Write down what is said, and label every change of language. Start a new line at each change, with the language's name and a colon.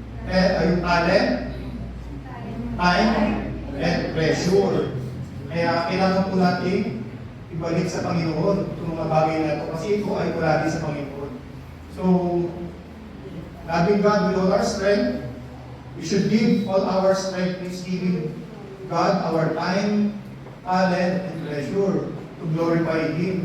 English: Yung talent, time, and treasure.
Filipino: Kaya kailangan po natin ibalik sa Panginoon itong mga bagay na ito kasi ito ay wala din sa Panginoon.
English: So, loving God with all our strength, we should give all our strength in giving God our time, talent, and treasure to glorify Him.